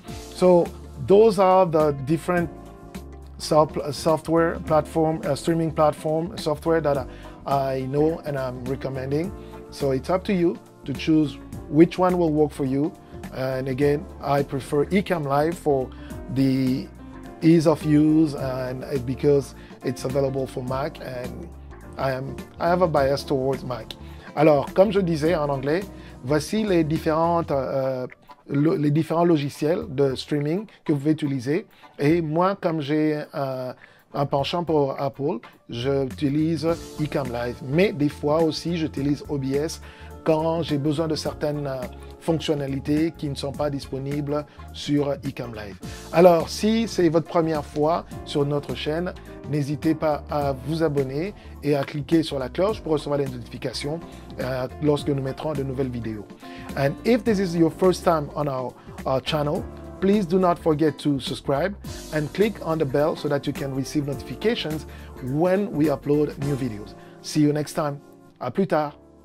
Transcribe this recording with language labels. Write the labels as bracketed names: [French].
[English] So those are the different software platform, streaming platform software that I know and I'm recommending. So it's up to you to choose which one will work for you. And again, I prefer Ecamm Live for the ease of use and because it's available for Mac, and I have a bias towards Mac. [French] Alors, comme je disais en anglais, voici les différents logiciels de streaming que vous pouvez utiliser. Et moi, comme j'ai un penchant pour Apple, j'utilise Ecamm Live. Mais des fois aussi, j'utilise OBS quand j'ai besoin de certaines fonctionnalités qui ne sont pas disponibles sur Ecamm Live. Alors, si c'est votre première fois sur notre chaîne, n'hésitez pas à vous abonner et à cliquer sur la cloche pour recevoir les notifications lorsque nous mettrons de nouvelles vidéos. [English] And if this is your first time on our channel, Please do not forget to subscribe and click on the bell so that you can receive notifications when we upload new videos. See you next time. [French] À plus tard.